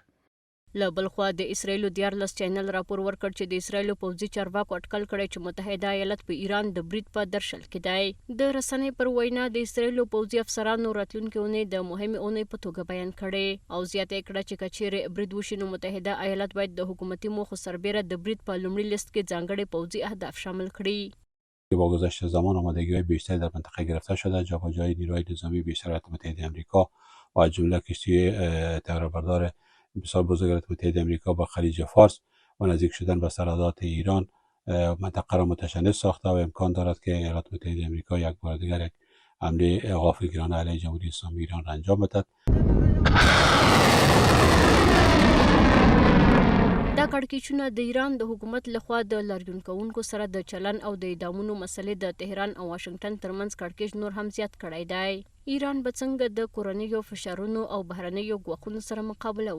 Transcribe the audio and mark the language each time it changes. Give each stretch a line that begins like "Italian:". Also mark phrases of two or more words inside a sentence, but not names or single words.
Pashto: له بل خوا د اسرائیلو 14 چینل راپور ورکړ چې د اسرائیلو پوځي چارواکو اټکل کړی چې متحده ایالات په ایران د برید په درشل کې دی. د رسنۍ پر وینا د اسرائیلو پوځي افسرانو راتلونکې اونۍ د مهمې اونۍ په توګه بیان کړی او زیاته کړه چې کچېرې برید وشي نو متحده ایالات باید د حکومتي موخو سربیره د برید په لومړي لیست کې ځانګړي پوځي اهداف شامل کړي.
Persian: با گذشت زمان آمادگی‌های بیشتری در منطقه گرفته شده، جابجایی نیروهای نظامی بیشتر ایالات متحده آمریکا و از جمله کشتی طیاره‌بردار بسیار بزرگ ایالات متحده آمریکا با خلیج فارس و نزدیک شدن به سرحدات ایران منطقه را متشنج ساخته و امکان دارد که ایالات متحده آمریکا یک بار دیگر یک حمله غافلگیرانه علیه جمهوری اسلامی ایران را انجام بدهد.
Pashto: دا کړکېچونه د ایران د حکومت لخوا د لاریون کوونکو سره د چلن او د اعدامونو مسلې د تهران او واشنگټن ترمنځ کړکېچ نور هم زیات کړی دی. ایران به څنګه د کورنیو فشارونو او بهرنیو ګواښونو سره مقابله وکړي؟